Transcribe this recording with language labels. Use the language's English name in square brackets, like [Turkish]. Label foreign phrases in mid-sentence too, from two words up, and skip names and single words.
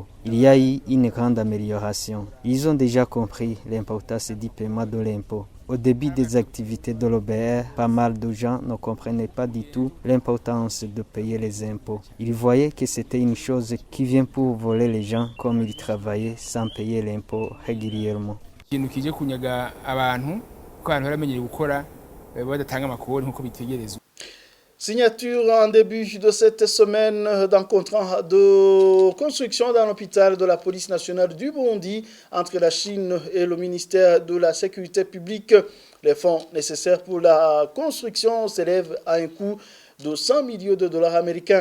[French] Il y a eu une grande amélioration. Ils ont déjà compris l'importance du paiement de l'impôt. Au début des activités de l'OBR, pas mal de gens ne comprenaient pas du tout l'importance de payer les impôts. Ils voyaient que c'était une chose qui vient pour voler les gens comme ils travaillaient sans payer l'impôt régulièrement. [Rundi] Ikintu kije kunyaga abantu ko abantu baramenyeye gukora badatanga amakuru nkuko bitegerezwa. [French] Signature en début de cette semaine d'un contrat de construction d'un hôpital de la police nationale du Burundi entre la Chine et le ministère de la Sécurité publique. Les fonds nécessaires pour la construction s'élèvent à un coût de 100 millions de dollars américains.